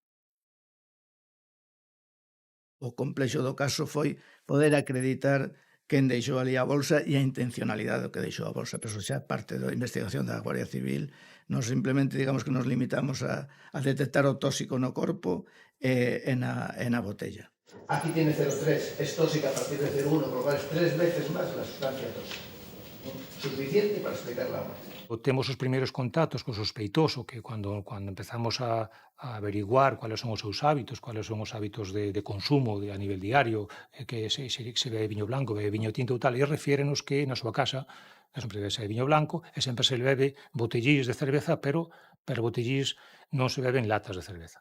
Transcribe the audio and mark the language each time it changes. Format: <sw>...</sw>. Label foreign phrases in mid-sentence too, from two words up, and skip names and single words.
<gl>O complexo do caso foi poder acreditar quen deixou ali a bolsa e a intencionalidade do que deixou a bolsa, pero xa parte da investigación da Guardia Civil. Non simplemente, digamos, que nos limitamos a detectar o tóxico no corpo e na botella.</gl> <es>Aquí tiene 0,3, es tóxica a partir de 0,1, por lo cual es 3 veces más la sustancia tóxica. Suficiente para explicar la muerte.</es> <gl>Temos os primeiros contactos co sospeitoso, que cando empezamos a averiguar</gl> <es>cuáles son</es> <gl>os seus hábitos,</gl> <es>cuáles son</es> <gl>os hábitos de consumo a nivel diario, que se bebe viño blanco, bebe viño tinto e tal, e refiérenos que na súa casa sempre bebe viño blanco e sempre se bebe botellís de cerveza, pero botellís non se beben latas de cerveza.</gl>